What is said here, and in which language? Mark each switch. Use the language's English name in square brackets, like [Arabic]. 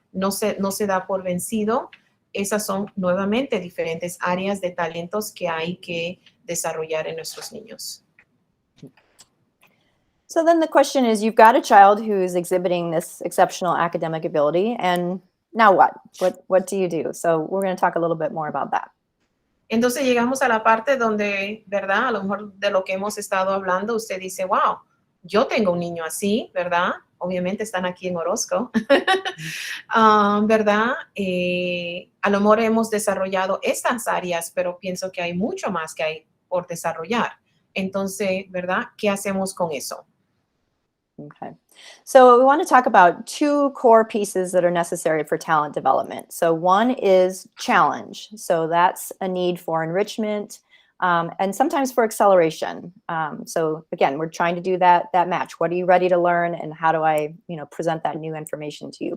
[Spanish] No se da por vencido. Esas son nuevamente diferentes áreas de talentos que hay que desarrollar en nuestros niños. [English] So then the question is, you've got a child who's exhibiting this exceptional academic ability, and now what? What do you do? So we're going to talk a little bit more about that. [Spanish] Entonces llegamos a la parte donde, ¿verdad? A lo mejor de lo que hemos estado hablando, usted dice, wow, yo tengo un niño así, ¿verdad? Obviamente están aquí en Orozco, ¿verdad? A lo mejor hemos desarrollado estas áreas, pero pienso que hay mucho más que hay por desarrollar. Entonces, ¿verdad? ¿Qué hacemos con eso? Okay. [English] So we want to talk about two core pieces that are necessary for talent development. So one is challenge. So that's a need for enrichment and sometimes for acceleration. So again, we're trying to do that match. What are you ready to learn, and how do I, present that new information to you?